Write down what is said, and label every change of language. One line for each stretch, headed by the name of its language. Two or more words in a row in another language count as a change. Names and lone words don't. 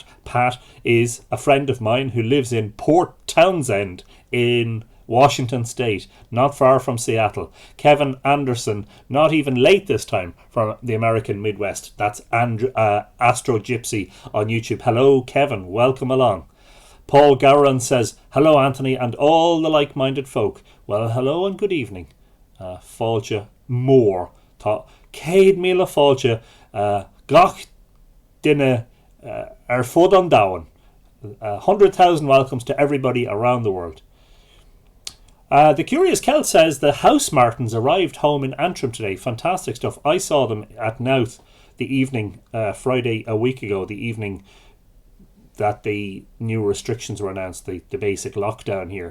English: Pat is a friend of mine who lives in Port Townsend in Washington State, not far from Seattle. Kevin Anderson, not even late this time, from the American Midwest. That's Astro Gypsy on YouTube. Hello, Kevin. Welcome along. Paul Gowran says, hello Anthony and all the like-minded folk. Well, hello and good evening.
Irish: Fáilte mór. Tá céad míle fáilte gach duine ar fud an domhan.
English: 100,000 welcomes to everybody around the world. The Curious Celt says the House Martins arrived home in Antrim today. Fantastic stuff. I saw them at Nouth the evening, Friday a week ago, the evening that the new restrictions were announced, the basic lockdown here.